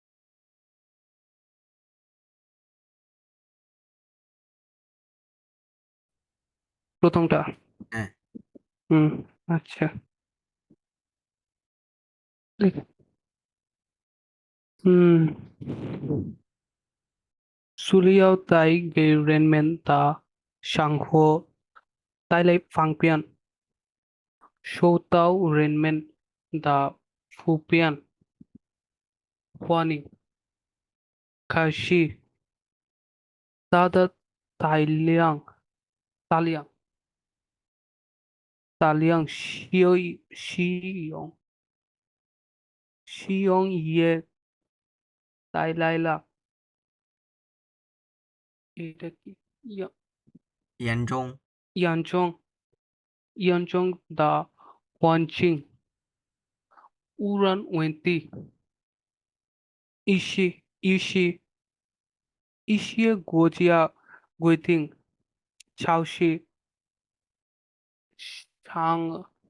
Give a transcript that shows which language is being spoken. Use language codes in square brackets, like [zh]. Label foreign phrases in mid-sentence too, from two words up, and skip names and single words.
[bn] প্রথমটা। হ্যাঁ। হুম। আচ্ছা। হুম। [zh] 塑料袋给人们的生活带来方便，受到人们的普遍欢迎。可是，它的大量、大量使用也带来了 [bn] এটা কি ইয়া- [zh] 严重。严重严重的环境污染问题。一些国家规定，超市、商